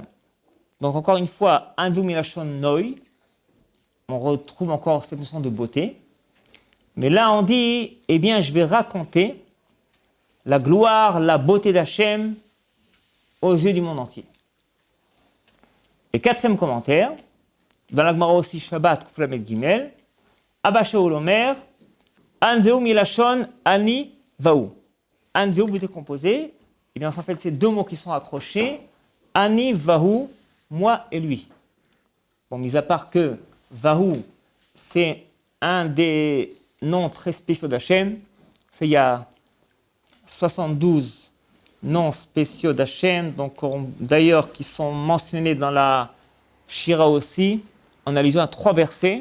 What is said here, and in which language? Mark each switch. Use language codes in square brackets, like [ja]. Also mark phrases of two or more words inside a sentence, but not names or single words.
[fr] Donc encore une fois, [he] אנוהו מלשון נוי, [fr] on retrouve encore cette notion de beauté. Mais là on dit, eh bien je vais raconter la gloire, la beauté d'Hachem aux yeux du monde entier. Et quatrième commentaire, dans la Gemara aussi Shabbat, [he] קו״ף למ״ד גימ״ל אבא שאול אומר אנוהו מלשון אני והוא. [fr] Anveu, vous décomposez, et bien en fait c'est deux mots qui sont accrochés, [he] אני והוא, [fr] moi et lui. Bon, mis à part que vaou, c'est un des noms très spéciaux d'Hachem, il y a 72 noms spéciaux d'Hachem, donc d'ailleurs qui sont mentionnés dans la Shira aussi, en allusion à 3 versets.